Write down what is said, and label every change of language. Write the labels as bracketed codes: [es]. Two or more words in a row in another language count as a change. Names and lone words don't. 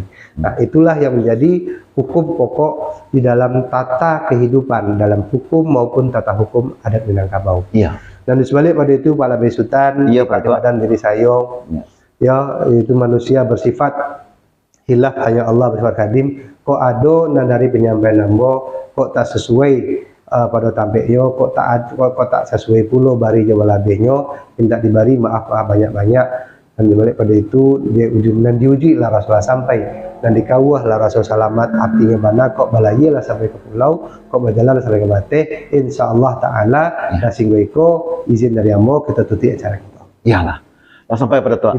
[id] Nah, itulah yang menjadi hukum pokok di dalam tata kehidupan, dalam hukum maupun tata hukum adat Minangkabau. Iya. Dan disebalik pada itu, Pak Labe Sultan, dan diri saya, ya, itu manusia bersifat hilaf hanya Allah bersifat kadim. [min] Kok ado dari penyampaian nambo, kok tak sesuai pada tampeknya, kok tak sesuai pulo bari Jawa Labenya, minta dibari maaf banyak-banyak. [id] Dan dibalik pada itu dia diuji lah Rasulullah sampai dan dikawah lah Rasul selamat artinya mana kok balaya lah sampai ke pulau, kok berjalan sampai ke Bateh, [ar] إن شاء الله تعالى [id] dan singgoiko izin dari amo kita tutup acara kita. Iyalah. Lah sampai pada tua.